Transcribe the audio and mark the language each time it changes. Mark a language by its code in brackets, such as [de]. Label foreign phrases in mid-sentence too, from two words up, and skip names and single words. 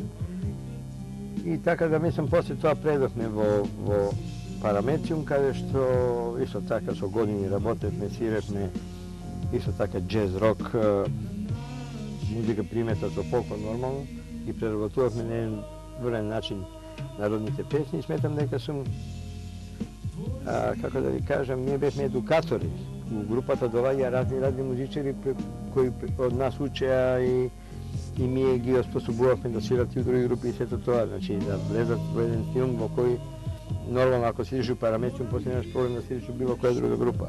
[mk] И така да мислам, после тоа предовме во Параметриум, каде што исто така со години работевме, свиревме исто така джез, рок, музика примета со фолклор нормално и преработувавме на еден врен начин народните песни и сметам дека сум, како да ви кажам, ние бевме едукатори. У групата доаѓа разни музичари кои од нас учеа и ние ги оспособувавме да свират и у други групи и сето тоа, значи да влезат во еден филм во кој [sr] Normalno, ako svidiš u Parameću, posle nemaš problem da svidiš u bilo koja druga grupa.